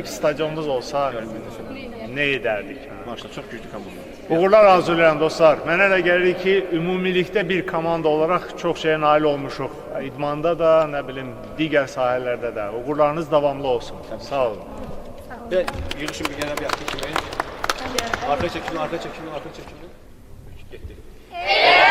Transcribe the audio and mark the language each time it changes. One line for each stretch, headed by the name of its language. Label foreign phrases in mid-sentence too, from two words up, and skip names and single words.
Azerbaijani: Stadionumuz olsa nə edərdik? Maşallah, çox güclü komanda. Uğurlar arzulayıram dostlar. Mənə elə gəlir ki, ümumilikdə bir komanda olaraq çox şeyə nail olmuşuq. İdmanda da, nə bilim, digər sahələrdə də. Uğurlarınız davamlı olsun. Sağ olun. Və yığışın bir genel bir yaptı kimi. Arka çəkilin. Getdik.